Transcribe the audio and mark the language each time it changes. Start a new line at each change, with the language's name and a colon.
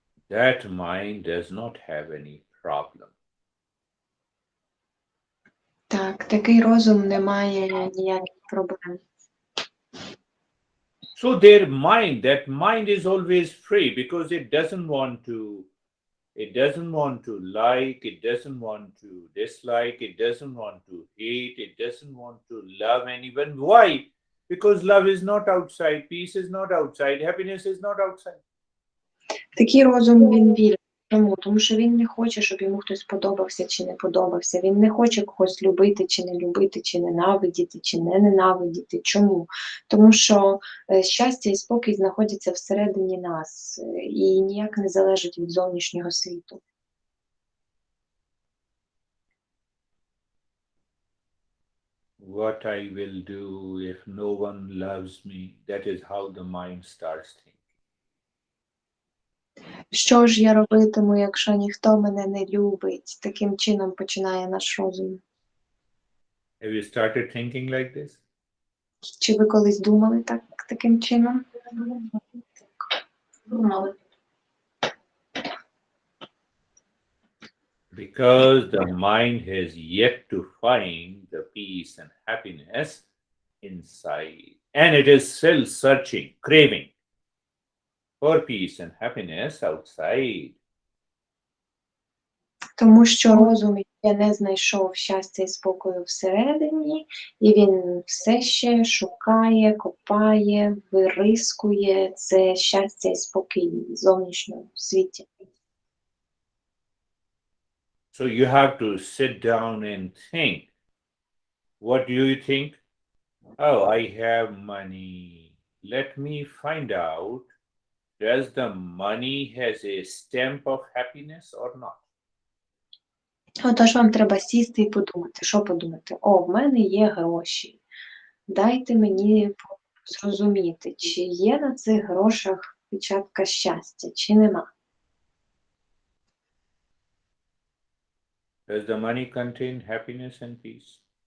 English: That mind does not have any problem.
Ukrainian: Так, такий розум не має ніяких проблем.
English: So their mind, that mind is always free because it doesn't want to like, it doesn't want to dislike, it doesn't want to hate, it doesn't want to love anyone. Why? Because love is not outside, peace is not outside, happiness is not outside.
Ukrainian: Такий розум, він вільний. Чому? Тому що він не хоче, щоб йому хтось подобався чи не подобався. Він не хоче когось любити чи не любити, чи ненавидіти, чи не ненавидіти. Чому? Тому що щастя і спокій знаходяться всередині нас і ніяк не залежать від зовнішнього світу.
English: What I will do if no one loves me, that is how the mind starts thinking.
Ukrainian: Що ж я робитиму, якщо ніхто мене не любить? Таким чином починає наш розум.
English: Have you started thinking like this?
Ukrainian: Чи ви колись думали таким чином? Думали.
English: Because the mind has yet to find the peace and happiness inside. And it is still searching, craving for peace and happiness outside.
Ukrainian: Тому що розум ще не знайшов щастя і спокою всередині, і він все ще шукає, копає, вирискує це щастя і спокій в зовнішньому світі.
English: So you have to sit down and think. What do you think? Oh, I have money. Let me find out, does the money has a stamp of happiness or not?
Ukrainian: Отож вам треба сісти і подумати. Що подумати? О, в мене є гроші. Дайте мені зрозуміти, чи є на цих грошах печатка щастя, чи нема.
English: Does the money contain happiness and peace?